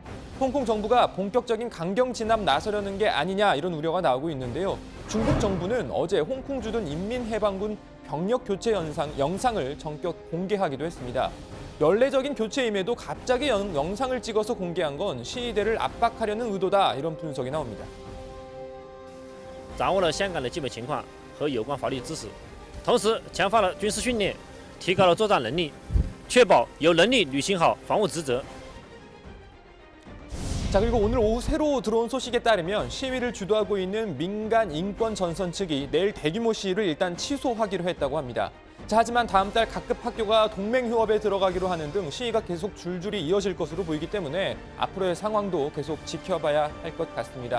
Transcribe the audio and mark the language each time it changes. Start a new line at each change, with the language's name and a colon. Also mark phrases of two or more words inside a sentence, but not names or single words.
Korean: 홍콩 정부가 본격적인 강경 진압 나서려는 게 아니냐 이런 우려가 나오고 있는데요. 중국 정부는 어제 홍콩 주둔 인민해방군 병력 교체 영상을 전격 공개하기도 했습니다. 연례적인 교체임에도 갑자기 영상을 찍어서 공개한 건 시위대를 압박하려는 의도다 이런 분석이 나옵니다.
Chinese: 掌握了香港的基本情况和有关法律知识，同时强化了军事训练，提高了作战能力，确保有能力履行好防务职责。
Korean: 자, 그리고 오늘 오후 새로 들어온 소식에 따르면 시위를 주도하고 있는 민간 인권 전선 측이 내일 대규모 시위를 일단 취소하기로 했다고 합니다. 자, 하지만 다음 달 각급 학교가 동맹 휴업에 들어가기로 하는 등 시위가 계속 줄줄이 이어질 것으로 보이기 때문에 앞으로의 상황도 계속 지켜봐야 할 것 같습니다.